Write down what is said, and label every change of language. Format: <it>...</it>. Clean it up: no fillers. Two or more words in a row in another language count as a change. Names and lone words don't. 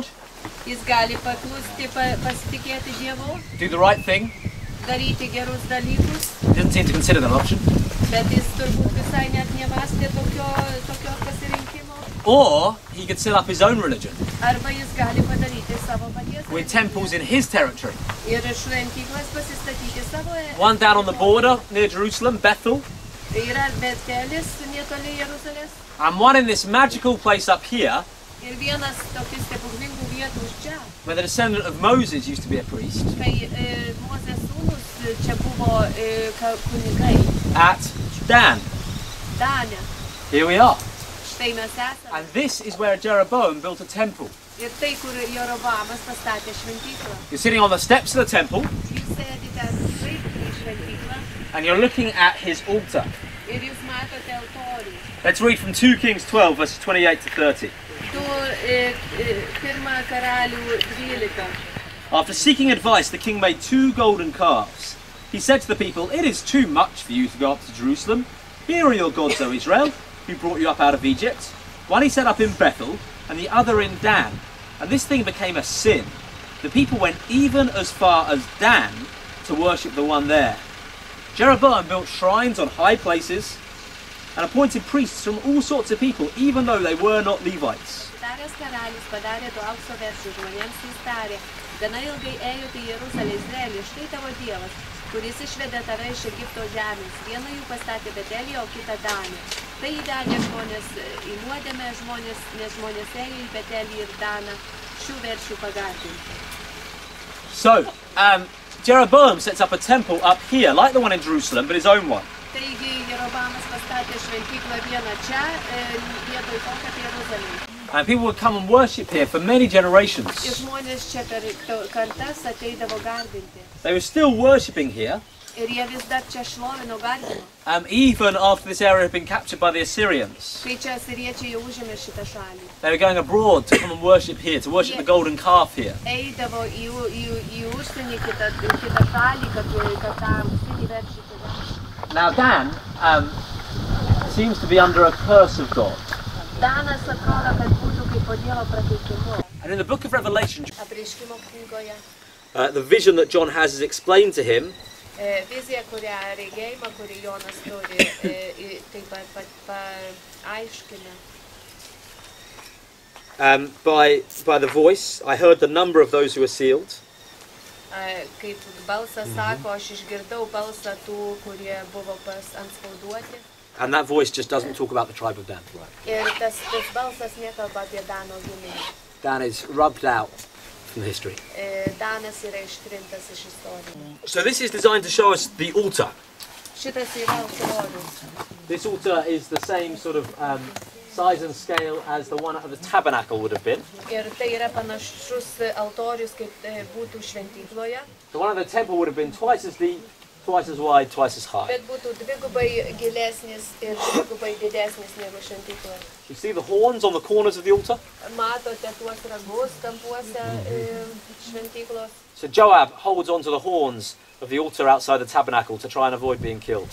<lt>Jis gali paklusti, pasitikėti Dievu,</lt> <en>do the right thing.</en> <lt>daryti gerus dalykus,</lt> <en>He doesn't seem to consider that option.</en> <lt>bet jis turbūt visai net nemastė tokio pasirinkimo.</lt> <en>Or he could set up his own religion</en> <lt>Arba jis gali padaryti savo paties</lt> <en>with temples in his territory.</en> <lt>ir šventyklas pasistatyti savo</lt> <en>One down on the border near Jerusalem, Bethel,</en> <lt>Tai yra Betelis netoli Jeruzalės.</lt> <en>And one in this magical place up here,</en> <lt>Ir vienas tokių stebuklingų vietų už čia.</lt> <en>where the descendant of Moses used to be a priest,</en> <lt>Kai Mozės sūnus čia buvo kunigai.</lt> <en>at Dan.</en> <lt>Danė.</lt> <en>Here we are.</en> <lt>Štai mes esame.</lt> <en>And this is where Jeroboam built a temple.</en> <lt>Ir tai, kur Jeroboamas pastatė šventyklą.</lt> <en>You're sitting on the steps of the temple,</en> <lt>Jūs sėdite taip prie šventyklą</lt> <en>and you're looking at his altar.</en> <lt>ir jūs matote altorių.</lt> <en>Let's read from 2 Kings 12, verses 28 to 30.</en> <lt>Pirmą karalių 12.</lt> <en>After seeking advice, the king made 2 golden calves. He said to the people, "It is too much for you to go up to Jerusalem. Here are your gods, O Israel, who brought you up out of Egypt." One he set up in Bethel, and the other in Dan. And this thing became a sin. The people went even as far as Dan to worship the one there. Jeroboam built shrines on high places and appointed priests from all sorts of people, even though they were not Levites.</en> <lt>Taręs karalius padarė du aukso veršius žmonėms, jis tarė, gana ilgai ėjote į Jeruzalę, Izraelį, štai tavo Dievas, kuris išvedė tave iš Egipto žemės. Vieną jų pastatė Betelį, o kitą Danę. Tai įvedė žmonės į nuodėmę, nes žmonės ėjo į Betelį ir Daną šių veršių pagarbinti.</lt> <en>So, Jeroboam sets up a temple up here, like the one in Jerusalem, but his own one.</en> <lt>Taigi Jeroboamas pastatė šventyklą vieną čia, vietoj to, kad Jeruzalėje.</lt> <en>And people would come and worship here for many generations.</en> <lt>Ir žmonės čia per kartas ateidavo garbinti.</lt> <en>They were still worshipping here,</en> <lt>Ir jie vis dar čia šlovino garbino.</lt> <en>even after this area had been captured by the Assyrians.</en> <lt>Kai čia asiriečiai jau užėmė šitą šalį.</lt> <en>They were going abroad to come and worship here, to worship the golden calf here.</en> <lt>Eidavo į užsienį kitą šalį, kad tą auksinį veršį tada.</lt> <en>Now Dan seems to be under a curse of God.</en> <lt>Danas atrodo, kad būtų kaip po Dievo prakeikimu.</lt> <en>And in the book of Revelation,</en> <lt>Apreiškimo knygoje</lt> <en>the vision that John has is explained to him</en> <lt>vizija, regėjimą, kurį Jonas turi, taip pat paaiškina.</lt> <en>by the voice. I heard the number of those who were sealed.</en> <lt>Kaip balsas sako, aš išgirdau balsą tų, kurie buvo antspauduoti.</lt> <en>And that voice just doesn't talk about the tribe of Dan.</en> <lt>Ir tas balsas nekalba apie Dano giminę.</lt> <en>Dan is rubbed out from history.</en> <lt>Danas yra ištrintas iš istorijos.</lt> <en>So this is designed to show us the altar.</en> <lt>Šitas yra altorius.</lt> <en>This altar is the same sort of size and scale as the one of the tabernacle would have been.</en> <lt>Ir tai yra panašus altorius, kaip būtų šventykloje.</lt> <en>The one of the temple would have been twice as deep, twice as wide, twice as high.</en> <lt>Bet būtų dvigubai gilesnis ir dvigubai didesnis negu šventykloje.</lt> <en>You see the horns on the corners of the altar?</en> <lt>Matote tuos ragus kampuose šventyklos.</lt> <en>So Joab holds onto the horns of the altar outside the tabernacle to try and avoid being killed.</en>